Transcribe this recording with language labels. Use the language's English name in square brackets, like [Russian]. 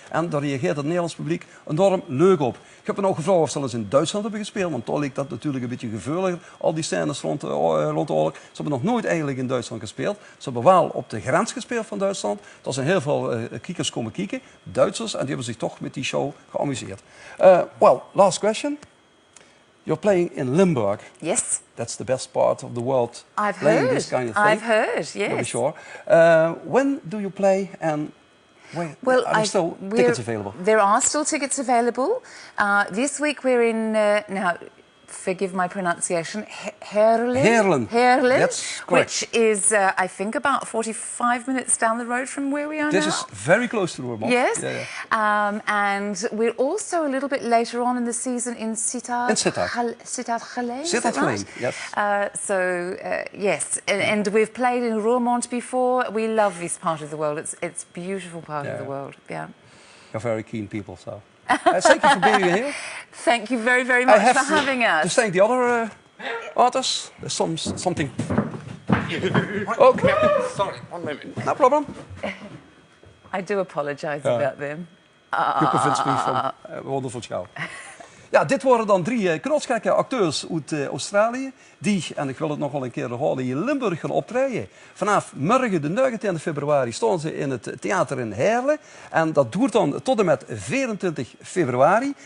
[Dutch] En daar reageert het Nederlands publiek enorm leuk op. Ik heb me ook gevraagd of ze eens in Duitsland hebben gespeeld, want toch ligt dat natuurlijk een beetje gevoeliger, al die scènes rond de oorlog. Ze hebben nog nooit eigenlijk in Duitsland gespeeld. Ze hebben wel op de grens gespeeld van Duitsland. Er zijn heel veel kijkers komen kijken, Duitsers, en die hebben zich toch met die show geamuseerd. [English] Well, last question. You're playing in Limburg. Yes. That's the best part of the world. I've playing heard. this kind of thing. I've heard, yes. To be sure. When do you play and when, Well, are there still tickets available? There are still tickets available. This week we're in, now, forgive my pronunciation, Heerlen. That's correct. Which is, I think, about 45 minutes down the road from where we are This now. is very close to Roermond. Yes. Yeah. And we're also a little bit later on in the season in Sittard. In Sittard. Sittard Allein. Sittard Allein, yes. Yes. And we've played in Roermond before. We love this part of the world. It's a beautiful part of the world. Yeah. You're very keen people, so. Thank you for being here. Thank you very, very much for having us. To thank the other artists. There's something. Okay. Sorry, one moment. No problem. I do apologise about them. You convinced me from wonderful show. [Dutch] Ja, dit worden dan 3 knotsgekke acteurs uit Australië. Die, en ik wil het nog wel een keer herhalen, in Limburg gaan optreden. Vanaf morgen de 19 februari staan ze in het theater in Heerlen. En dat duurt dan tot en met 24 februari.